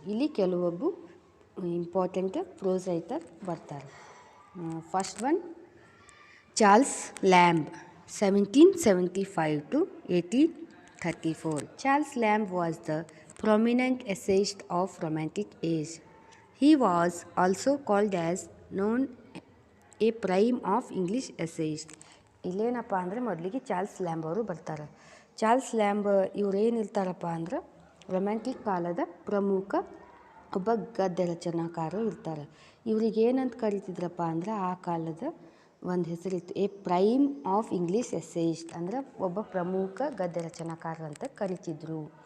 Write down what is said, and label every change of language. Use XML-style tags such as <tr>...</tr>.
<kn>ಇಲ್ಲಿ ಕೆಲವೊಬ್ಬ important pros writer ಬರ್ತಾರೆ.</kn> <en>First one Charles Lamb, 1775 to 1834. Charles Lamb was the prominent essayist of Romantic age. He was also called as known a prime of English essayist.</en> <kn>ಇಲ್ಲೇನಪ್ಪ ಅಂದರೆ ಮೊದಲಿಗೆ Charles lamb ಅವರು ಬರ್ತಾರೆ. Charles lamb ಇವ್ರು ಏನಿರ್ತಾರಪ್ಪ ಅಂದ್ರೆ romantic ಕಾಲದ ಪ್ರಮುಖ ಒಬ್ಬ ಗದ್ಯ ರಚನಾಕಾರರು ಇರ್ತಾರೆ. ಇವ್ರಿಗೆ ಏನಂತ ಕರಿತಿದ್ರಪ್ಪ ಅಂದ್ರೆ ಆ ಕಾಲದ ಒಂದು ಹೆಸರಿತ್ತು,</kn> <en>a prime of English essayist,</en> <kn>ಅಂದರೆ ಒಬ್ಬ ಪ್ರಮುಖ ಗದ್ಯ ರಚನಾಕಾರ ಅಂತ ಕರಿತಿದ್ರು.</kn>